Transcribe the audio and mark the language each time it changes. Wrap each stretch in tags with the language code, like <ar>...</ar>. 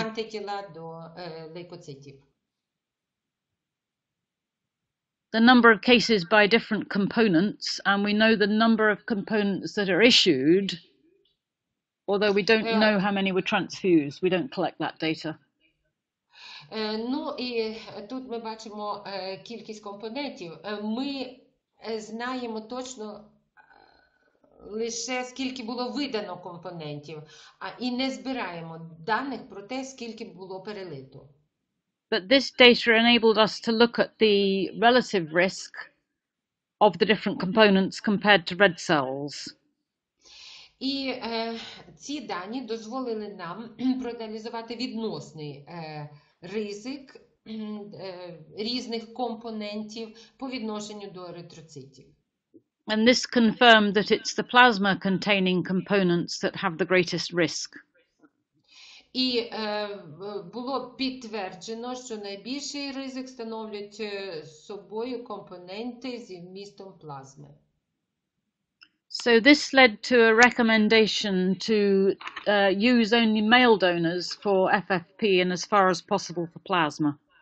<uk>антитіла до лейкоцитів.</uk> <en>The number of cases by different components, and we know the number of components that are issued, although we don't know how many were transfused. We don't collect that data.</en> <uk>Ну, і тут ми бачимо кількість компонентів. Ми знаємо точно лише скільки було видано компонентів, і не збираємо даних про те, скільки було перелито.</uk> <en>But this data enabled us to look at the relative risk of the different components compared to red cells.</en> <uk>І ці дані дозволили нам проаналізувати відносний ризик різних компонентів по відношенню до еритроцитів.</uk> <en>And this confirmed that it's the plasma-containing components that have the greatest risk.</en> <uk>І було підтверджено, що найбільший ризик становлять собою компоненти зі вмістом плазми.</uk> <en>So this led to a recommendation to use only male donors for FFP and as far as possible for plasma.</en>